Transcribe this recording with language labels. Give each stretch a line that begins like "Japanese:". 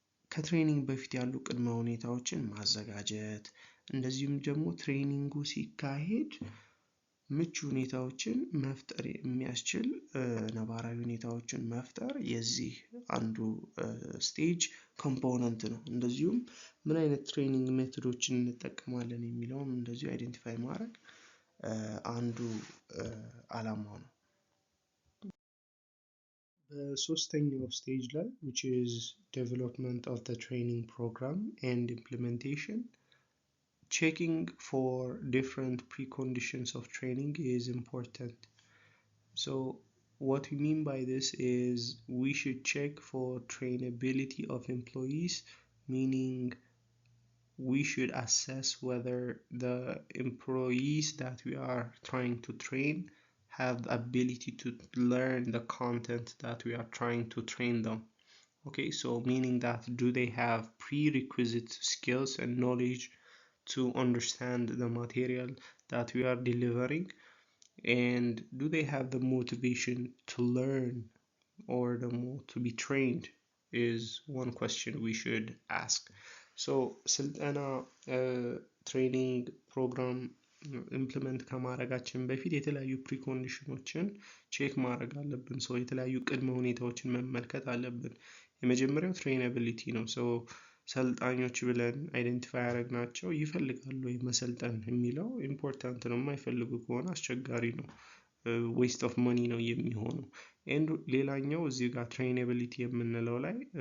Amharic: ከትሬኒንግ በፊት ያሉ ቅድመ ሁኔታዎችን ማዘጋጀት፣ እንደዚሁም ደግሞ ትሬኒንጉ ሲካሄድ ምቹ ሁኔታዎችን መፍጠር የሚያስችል ነባራዊ ሁኔታዎችን መፍጠር የዚህ አንዱ ስቴጅ ኮምፖነንት ነው። እንደዚሁም ምን አይነት ትሬኒንግ ሜቶዶችን እንጠቀማለን የሚለውን እንደዚሁ አይደንቲፋይ ማድረግ አንዱ ዓላማው ነው። በሶስተኛው ስቴጅ ላይ
English: which is development of the training program and implementation, checking for different preconditions of training is important. What we mean by this is we should check for trainability of employees, meaning we should assess whether the employees that we are trying to train have the ability to learn the content that we are trying to train them. Meaning that do they have prerequisite skills and knowledge to understand the material that we are delivering, and do they have the motivation to learn or to be trained is one question we should ask.
Amharic: ስልጠና ትሬኒንግ ፕሮግራም ኢምፕሊመንት ከማድረጋችን በፊት የተለያዩ ፕሪኮንዲሽኖችን ቼክ ማድረግ አለብን። ሰው የተለያዩ ቅድመ ሁኔታዎችን መመልከት አለብን። የመጀመሪያው ትሬናቢሊቲ ነው። ሰው ሰልጣኞች ብለን አይደንቲፋይ ያደረግናቸው ይፈልጋሉ ወይ መሰልጠን የሚለው ኢምፖርታንት ነው። የማይፈልጉ ከሆነ አስቸጋሪ ነው፣ ዌስት ኦፍ መኒ ነው የሚሆነው። ሌላኛው እዚህ ጋር ትሬናቢሊቲ የምንለው ላይ